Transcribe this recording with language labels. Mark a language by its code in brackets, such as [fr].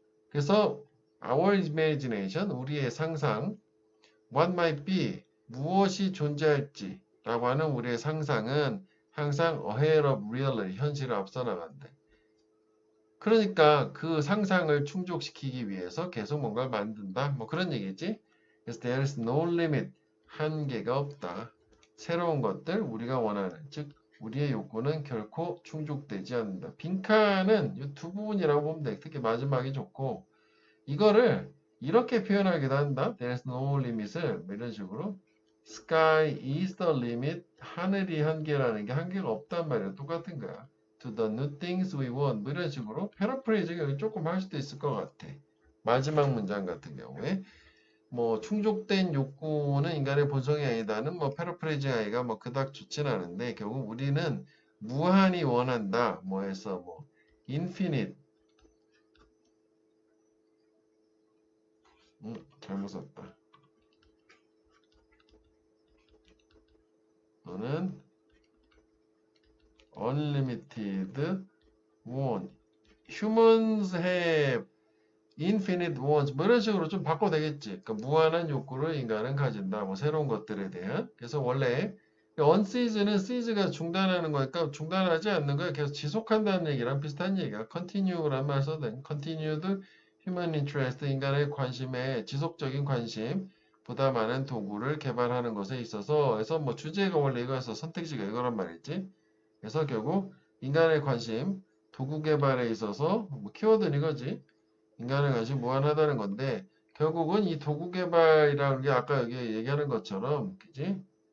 [ko] 그래서 [en] our imagination [ko] 우리의 상상 [en] what might be [ko] 무엇이 존재할지 라고 하는 우리의 상상은 항상 [en] ahead of reality [ko] 현실을 앞서 나간대. 그러니까 그 상상을 충족시키기 위해서 계속 뭔가를 만든다 뭐 그런 얘기지. 그래서 [en] there is no limit [ko] 한계가 없다. 새로운 것들 우리가 원하는 즉 우리의 욕구는 결코 충족되지 않는다. 빈칸은 이 두 부분이라고 보면 돼. 특히 마지막이 좋고 이거를 이렇게 표현하기도 한다. [en] There's no limit을 [ko] 이런 식으로 [en] Sky is the limit. [ko] 하늘이 한계라는 게 한계가 없단 말이야. 똑같은 거야. [en] To the new things we want. [ko] 이런 식으로 패러프레이즈가 조금 할 수도 있을 것 같아. 마지막 문장 같은 경우에 뭐 충족된 욕구는 인간의 본성이 아니다는 뭐 패러프레이징 아이가 뭐 그닥 좋진 않은데 결국 우리는 무한히 원한다. 뭐 해서 뭐 infinite 잘못 썼다. 또는 [en] unlimited want. Humans have infinite wants. [ko] 뭐 이런 식으로 좀 바꿔도 되겠지. 그러니까 무한한 욕구를 인간은 가진다. 뭐 새로운 것들에 대한. 그래서 원래 uncease는 cease가 중단하는 거니까 중단하지 않는 거야. 계속 지속한다는 얘기랑 비슷한 얘기야. [en] continue란 [ko] 말 써도 [en] continued human interest. [ko] 인간의 관심에 지속적인 관심. 보다 많은 도구를 개발하는 것에 있어서 그래서 뭐 주제가 원래 이거여서 선택지가 이거란 말이지. 그래서 결국 인간의 관심, 도구 개발에 있어서 뭐 키워드는 이거지. 인간의 관심 무한하다는 건데 결국은 이 도구 개발이라는 게 아까 여기 얘기하는 것처럼 그지?